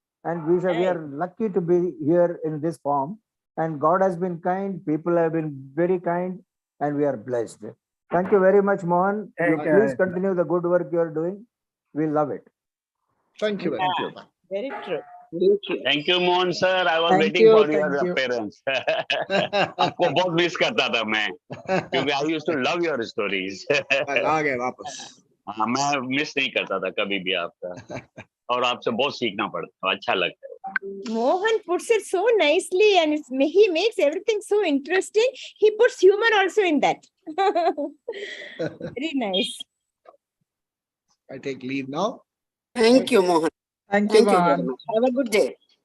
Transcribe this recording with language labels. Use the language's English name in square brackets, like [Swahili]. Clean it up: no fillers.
[English] And we are lucky to be here in this form. And God has been kind, people have been very kind, and we are blessed. Thank you very much, Mohan. Please continue the good work you are doing. We love it. Thank you very much. Very true. Thank you, Mohan sir. I was waiting for your appearance. [Hindi] आपको बहुत miss करता था मैं, क्योंकि [English] I used to love your stories. [Hindi] आ गए वापस. हाँ, मैं मिस नहीं करता था कभी भी आपका, और आपसे बहुत सीखना पड़ता है, अच्छा लगता है. [English] Mohan puts it so nicely, and he makes everything so interesting. He puts humor also in that. Very nice. I take leave now. Thank you, Mohan. Thank you, very Mohan. much. Have a good day.